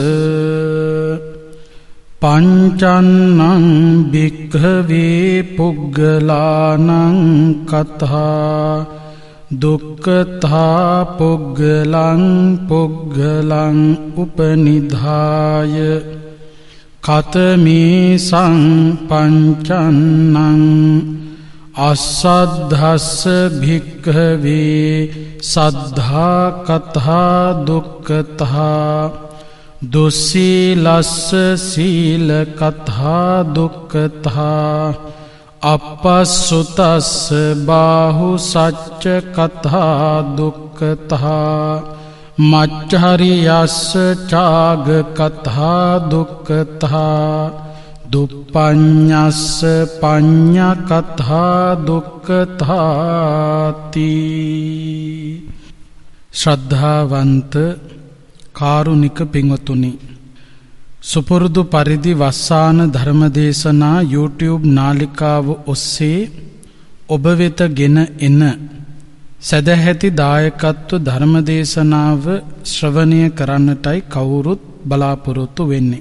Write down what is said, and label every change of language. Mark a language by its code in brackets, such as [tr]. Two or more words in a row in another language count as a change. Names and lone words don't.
[pi] පංචන්නං භික්ඛවේ පුග්ගලානං කතා දුක්ඛතා පුග්ගලං පුග්ගලං උපනිධාය කතමේ සංපංචන්නං අස්සද්ධස්ස භික්ඛවේ සද්ධා කතා දුක්ඛතා දුස්සීලස්ස සීල කතා දුක්ඛතා අපස්සුතස්ස බාහු සච්ච කතා දුක්ඛතා මච්චහරියස්ස චාග කතා දුක්ඛතා දුප්පඤ්ඤස්ස පඤ්ඤ කතා දුක්ඛතාති. [si] ශ්‍රද්ධාවන්ත කාරුණික පින්වතුනි, සුපුරුදු පරිදි වස්සාන ධර්මදේශනා YouTube නාලිකාව ඔස්සේ ඔබ වෙත ගෙන එන සදැහැති දායකත්ව ධර්මදේශනාව ශ්‍රවණය කරන්නටයි කවුරුත් බලාපොරොත්තු වෙන්නේ.